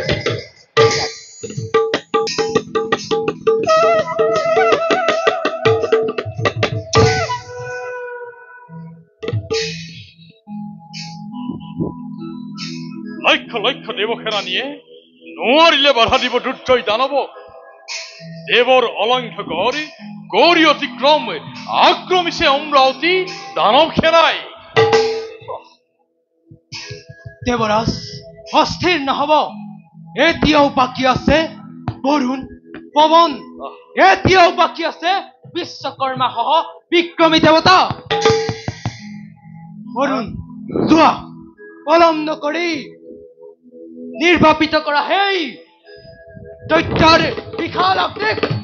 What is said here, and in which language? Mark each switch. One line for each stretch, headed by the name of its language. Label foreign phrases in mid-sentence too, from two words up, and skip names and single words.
Assamese: লক্ষ লক্ষ দেবখেরা নিয়ে নোয়ারিলে বাধা দিব দুর্জয় দানব। দেবর অলঙ্ঘ গৌরী গৌরী অতিক্রম আক্রমিছে অমরাবতী দানব খেরায়। দেবরাজ অস্থির নহব, এতিয়াও বাকী আছে বৰুণ পৱন, এতিয়াও বাকী আছে বিশ্বকৰ্মা সহ বিক্ৰমী দেৱতা। বৰুণ যোৱা, পলম নকৰি নিৰ্বাপিত কৰা সেই দৈত্যৰ বিশাল অগ্নিক।